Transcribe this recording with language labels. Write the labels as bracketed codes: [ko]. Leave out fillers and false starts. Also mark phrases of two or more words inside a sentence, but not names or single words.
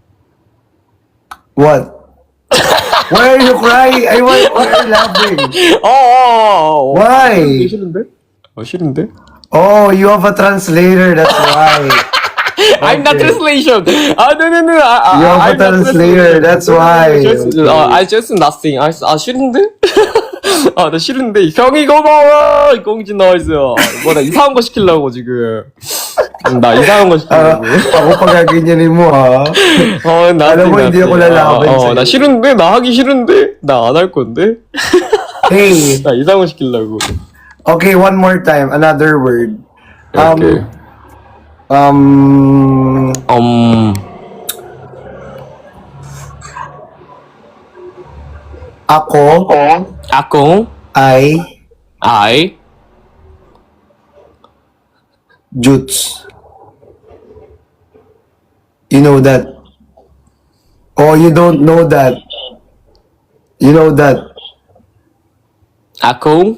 [en] what? Why are you crying? Why are you laughing? Why? [ko] 싫은데? [en] Oh, you have a translator, that's why. I'm not Okay. translation. No. You have a translator, that's why. I just nothing. [ko] 싫은데? 나 싫은데. 형이 고마워. 공진 나이스. 나 이상한 거 시키려고 지금. 나 이상한 거 시키려고. [tl] Ako pagaganyanin mo, ha? Alam mo, hindi ako lalaban sa'yo. [ko] 나 싫은데? 나 하기 싫은데? 나 안 할 건데? [en] Hey, [ko] 나 이상한 거 시키려고. [en] okay, one more time, another word. Okay. [tl] Ako Akong ay [en] I Jutes. You know that? Oh, you don't know that. You know that? [tl] Akong